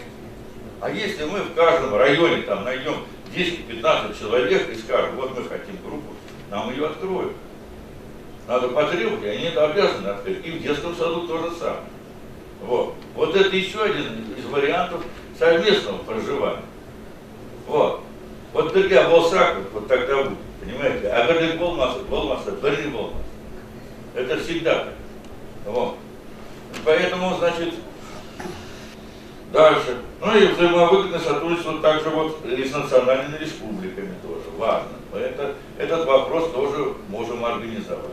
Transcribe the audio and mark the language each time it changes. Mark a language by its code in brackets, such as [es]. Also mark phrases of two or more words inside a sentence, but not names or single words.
[ru] А если мы в каждом районе там найдем 10-15 человек и скажем, вот мы хотим группу, нам ее откроют. Надо потребовать, и они это обязаны открыть. И в детском саду то же самое. Вот это еще один из вариантов совместного проживания. Вот тогда болсак, вот тогда будет, понимаете? А когда [kk] болмаса, бери болмаса. [ru] Это всегда так. Вот. Поэтому, значит, дальше. Ну и взаимовыгодное сотрудничество также вот и с национальными республиками тоже важно. Этот вопрос тоже можем организовать.